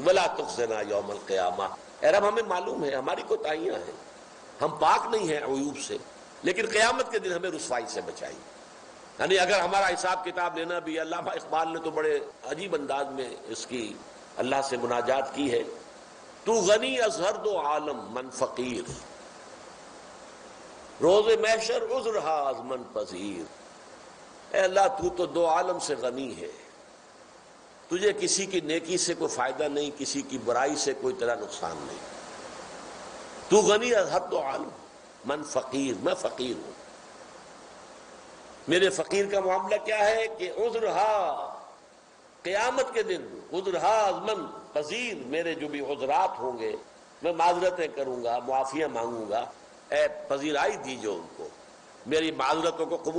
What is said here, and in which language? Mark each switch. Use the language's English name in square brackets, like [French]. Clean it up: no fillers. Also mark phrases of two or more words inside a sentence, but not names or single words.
[Arabic] ولا تخزنا یوم القیامہ، [Urdu] اے رب ہمیں معلوم ہے ہماری کوتاہیاں ہیں، ہم پاک نہیں ہیں عیوب سے، لیکن قیامت کے دن ہمیں رسوائی سے بچائی. یعنی اگر ہمارا حساب کتاب لینا بھی، علامہ اقبال نے تو بڑے عجیب انداز میں اس کی اللہ سے مناجات کی ہے. [Persian] تو غنی از ہر دو عالم من فقیر، روز محشر عذر ہا از من پذیر. [Urdu] اے اللہ تو دو عالم سے غنی ہے، تجھے کسی کی نیکی سے کوئی فائدہ نہیں، کسی کی برائی سے کوئی تیرا نقصان نہیں. [Persian] تو غنی از ہر دو عالم من فقیر، [Urdu] میں فقیر ہوں. میرے فقیر کا معاملہ کیا ہے کہ [Persian] عذر ہا، [Urdu] قیامت کے دن [Persian] عذر ہا از من پذیر، [Urdu] میرے جو بھی عذرات ہوں گے میں معذرتیں کروں گا، معافیاں مانگوں گا. اے پذیرائی دیجو ان کو، میری معذرتوں کو قبول